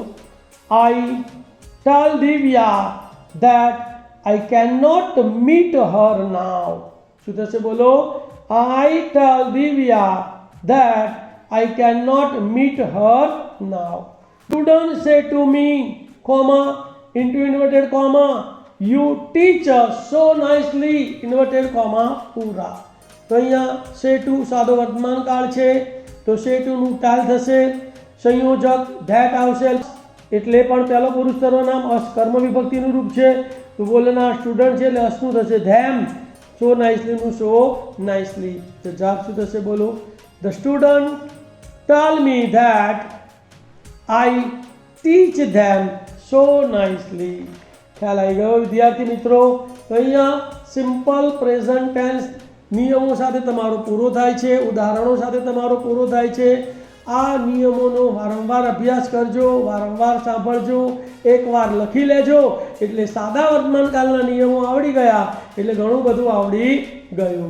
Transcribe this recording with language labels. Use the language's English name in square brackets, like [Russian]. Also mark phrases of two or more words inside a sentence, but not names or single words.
[English] I tell Divya that I can not meet her now. [Gujarati] શું થશે બોલો. [English] I tell Divya that I can not meet her now. student say to me, comma, into inverted comma, you teach us so nicely, inverted comma પૂરા. [Gujarati] તો અહીંયા [English] say to [Gujarati] સાદો વર્તમાન કાળ છે તો [English] say to [Gujarati] નું ટાલ થશે. સંયોજક ધેટ આવશે એટલે પણ પહેલો પુરુષ સર્વનામ અસ કર્મ વિભક્તિનું રૂપ છે તો બોલનાર સ્ટુડન્ટ છે એટલે અસનું થશે ધેમ. [English] so nicely નું so nicely. [Gujarati] તો જવાબ શું થશે બોલો. [English] the student tell me that I teach them so nicely. [Gujarati] ખ્યાલ આવી ગયો વિદ્યાર્થી મિત્રો. તો અહીંયા [English] simple present tense [Gujarati] નિયમો સાથે તમારો પૂરો થાય છે. ઉદાહરણો સાથે તમારો પૂરો થાય છે. આ નિયમોનો વારંવાર અભ્યાસ કરજો, વારંવાર સાંભળજો, એકવાર લખી લેજો એટલે સાદા વર્તમાનકાળના નિયમો આવડી ગયા એટલે ઘણું બધું આવડી ગયું.